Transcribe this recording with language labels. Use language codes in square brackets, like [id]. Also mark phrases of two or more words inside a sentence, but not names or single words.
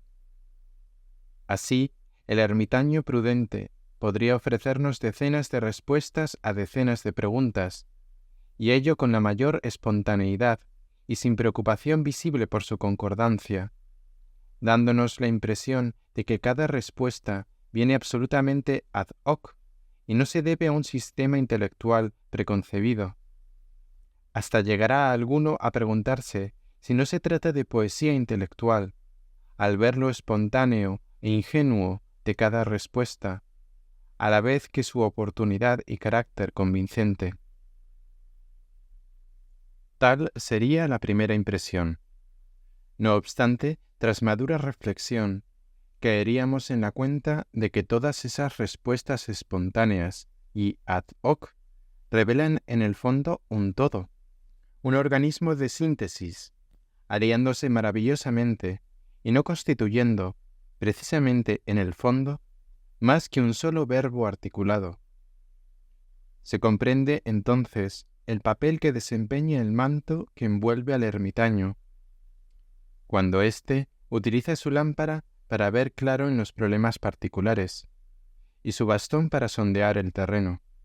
[es] Así, el ermitaño prudente podría ofrecernos decenas de respuestas a decenas de preguntas, y ello con la mayor espontaneidad y sin preocupación visible por su concordancia, dándonos la impresión de que cada respuesta viene absolutamente [la] ad hoc [es] y no se debe a un sistema intelectual preconcebido. Hasta llegará alguno a preguntarse si no se trata de poesía intelectual, al ver lo espontáneo e ingenuo de cada respuesta, a la vez que su oportunidad y carácter convincente. Tal sería la primera impresión. No obstante, tras madura reflexión, caeríamos en la cuenta de que todas esas respuestas espontáneas y [la] ad hoc [es] revelan en el fondo un todo, un organismo de síntesis, aliándose maravillosamente y no constituyendo, precisamente en el fondo, más que un solo verbo articulado. Se comprende entonces el papel que desempeña el manto que envuelve al ermitaño, cuando éste utiliza su lámpara para ver claro en los problemas particulares, y su bastón para sondear el terreno.